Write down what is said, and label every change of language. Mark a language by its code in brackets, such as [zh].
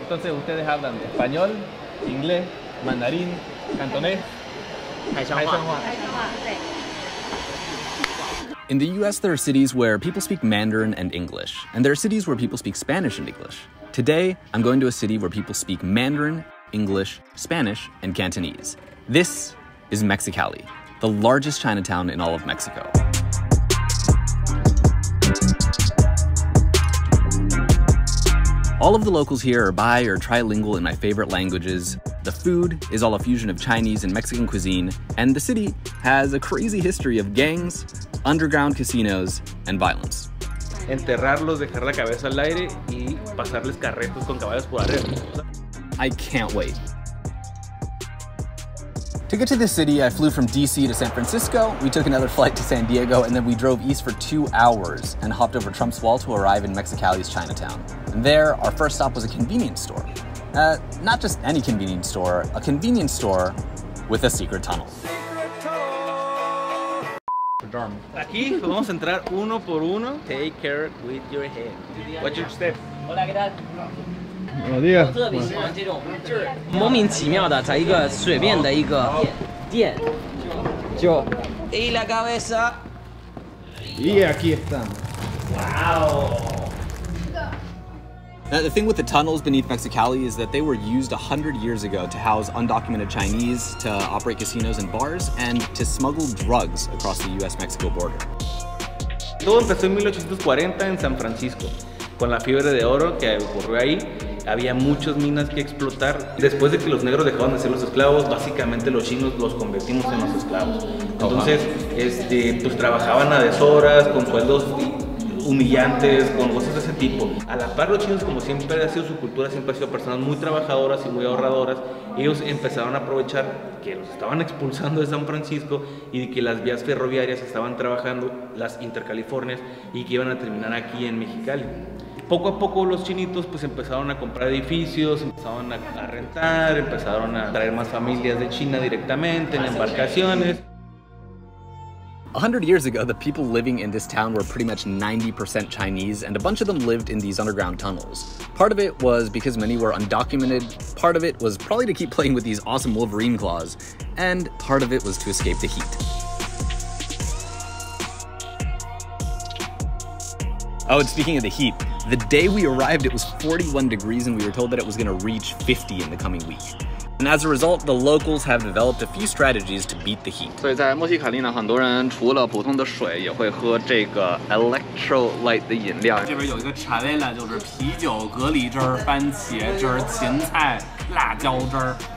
[es] Entonces ustedes hablan español, inglés, mandarín, cantonés, [en] In the US, there are cities where people speak Mandarin and English, and there are cities where people speak Spanish and English. Today, I'm going to a city where people speak Mandarin, English, Spanish, and Cantonese. This is Mexicali, the largest Chinatown in all of Mexico. All of the locals here are bi or trilingual in my favorite languages. The food is all a fusion of Chinese and Mexican cuisine, and the city has a crazy history of gangs, underground casinos, and violence. [es] Enterrarlos, dejar la cabeza al aire y pasarles carretos con caballos por arriba. [en] I can't wait. To get to this city, I flew from DC to San Francisco, we took another flight to San Diego, and then we drove east for 2 hours and hopped over Trump's Wall to arrive in Mexicali's Chinatown. And there, our first stop was a convenience store. Not just any convenience store, a convenience store with a secret tunnel. [es] Aquí vamos a entrar uno por uno. [en] Take care with your hand. What's your step? [es] Hola, ¿qué tal? [zh] 老弟，我特别喜欢这种就是莫名其妙的，在一个随便的一个店，就 [es] y la cabeza. Y aquí estamos. [en] Wow. Now, the thing with the tunnels beneath Mexicali is that they were used 100 years ago to house undocumented Chinese, to operate casinos and bars, and to smuggle drugs across the US-Mexico border. [es] Todo empezó en 1840 en San Francisco, con la fiebre de oro que ocurrió ahí. Había muchas minas que explotar. Después de que los negros dejaron de ser los esclavos, básicamente los chinos los convertimos en los esclavos. Entonces, pues trabajaban a deshoras, con sueldos humillantes, con cosas de ese tipo. A la par, los chinos, como siempre ha sido su cultura, siempre han sido personas muy trabajadoras y muy ahorradoras. Ellos empezaron a aprovechar que los estaban expulsando de San Francisco y de que las vías ferroviarias estaban trabajando, las intercalifornias, y que iban a terminar aquí en Mexicali. Poco a poco los chinitos pues empezaron a comprar edificios, empezaron a rentar, empezaron a traer más familias de China directamente en embarcaciones. [en] 100 years ago, the people living in this town were pretty much 90% Chinese, and a bunch of them lived in these underground tunnels. Part of it was because many were undocumented, part of it was probably to keep playing with these awesome Wolverine claws, and part of it was to escape the heat. Oh, and speaking of the heat, the day we arrived, it was 41 degrees, and we were told that it was going to reach 50 in the coming week. And as a result, the locals have developed a few strategies to beat the heat. [zh] 所以在墨西卡利呢，很多人除了普通的水，也会喝这个 electrolyte 的饮料。这边有一个chaleila，就是啤酒、蛤蜊汁儿、番茄汁儿、芹菜、辣椒汁儿。